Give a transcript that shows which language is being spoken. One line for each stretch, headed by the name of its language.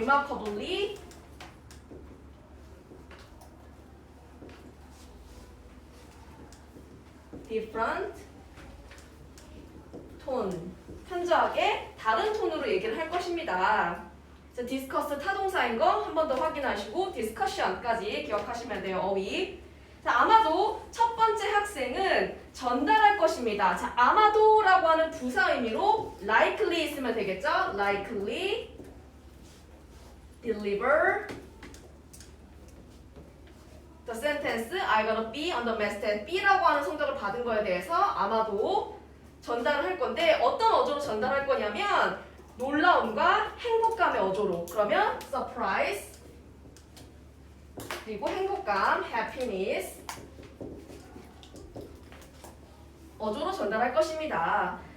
English: remarkably different tone
Korean: 현저하게 다른 톤으로 얘기를 할 것입니다. 자, discuss 타동사인 거 한 번 더 확인하시고 discussion까지 기억하시면 돼요. 어휘. 자, 아마도 첫 번째 학생은 전달할 것입니다. 자, 아마도라고 하는 부사 의미로 likely 쓰면 되겠죠?
English: likely deliver the sentence I got a B on the math test.
Korean: B라고 하는 성적을 받은 거에 대해서 아마도 전달을 할 건데 어떤 어조로 전달할 거냐면 놀라움과 행복감의 어조로. 그러면 surprise 그리고 행복감 happiness 어조로 전달할 것입니다.